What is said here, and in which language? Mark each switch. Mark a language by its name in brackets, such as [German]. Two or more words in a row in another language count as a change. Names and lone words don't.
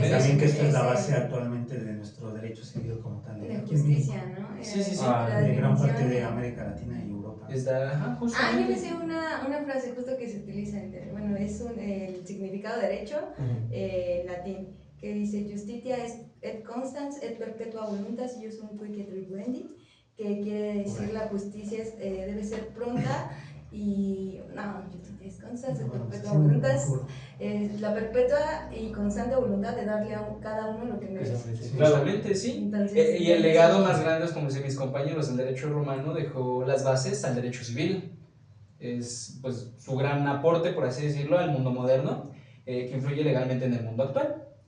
[Spanish] Y también que esta es la ese- base actualmente de nuestro derecho civil como tal. de aquí en justicia, México, ¿no? Sí, sí, sí. La de gran parte de definición. América Latina y Europa. Está, ajá, Ah, justamente. yo me sé una frase justo que se utiliza bueno, es el significado de derecho en latín, que dice [Latin] justitia et constans et perpetua voluntas iusum quique tribuendi, [Spanish] que quiere decir la justicia debe ser pronta y no, [Latin] justitia es constans et perpetua voluntas, [Spanish] es la perpetua y constante voluntad de darle a cada uno lo que merece. Justamente, sí. Entonces, Y el legado más grande es, como dicen mis compañeros, el derecho romano dejó las bases al derecho civil. Es pues su gran aporte, por así decirlo, al mundo moderno, que influye legalmente en el mundo actual.